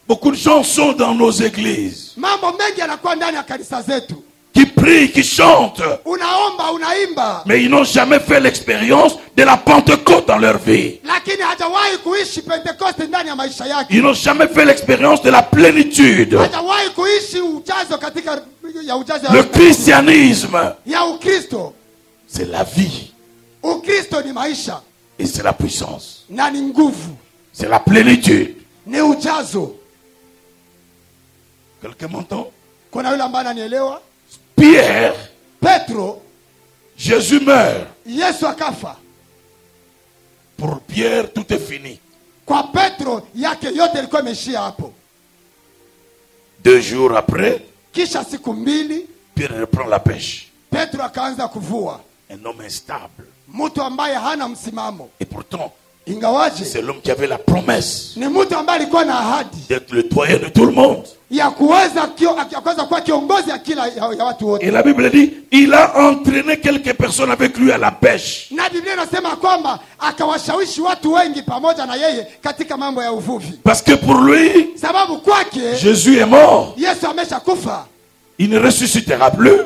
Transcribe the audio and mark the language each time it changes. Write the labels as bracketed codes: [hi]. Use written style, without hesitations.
[fr] Beaucoup de gens sont dans nos églises. [sw] Mambo mengi yanakuwa ndani ya kanisa zetu. [fr] Qui prient, qui chantent. [sw] Unaomba, unaimba. [fr] Mais ils n'ont jamais fait l'expérience de la Pentecôte dans leur vie. [sw] Lakini hajawahi kuishi Pentecoste ndani ya maisha yake. [fr] Ils n'ont jamais fait l'expérience de la plénitude. [sw] Hajawahi kuishi ujazo katika ya ujazo [fr] Le christianisme, [sw] ya Ukristo. [fr] c'est la vie. [sw] Ukristo ni maisha. [fr] Et c'est la puissance. [sw] Na ni nguvu. [fr] C'est la plénitude. [sw] Ni ujazo. [fr] Quelqu'un m'entend? [sw] Kuna yule ambaye ananielewa? [fr] Pierre, [sw] Petro, [fr] Jésus meurt. [sw] Yesu akafa. [fr] Pour Pierre, tout est fini. [sw] Kwa Petro yake yote ilikuwa imeshia hapo. [fr] 2 jours après, [sw] Kisha siku mbili, [fr] Pierre reprend la pêche. [sw] Petro akaanza kuvua. [fr] Un homme instable. [sw] Mtu ambaye hana msimamo. [fr] Et pourtant, [sw] Ingawaje [fr] c'est l'homme qui avait la promesse [sw] ni mtu ambaye alikuwa na ahadi [fr] d'être le doyen de tout le monde. [sw] ya kuweza kuwa kiongozi ya kila ya watu wote. [fr] Et la Bible dit, il a entraîné quelques personnes avec lui à la pêche. [sw] Na Biblia inasema kwamba akawashawishi watu wengi pamoja na yeye katika mambo ya uvuvi. [fr] Parce que pour lui, [sw] Sababu kwake [fr] Jésus est mort. [sw] Yesu ameshakufa. [fr] Il ne ressuscitera plus.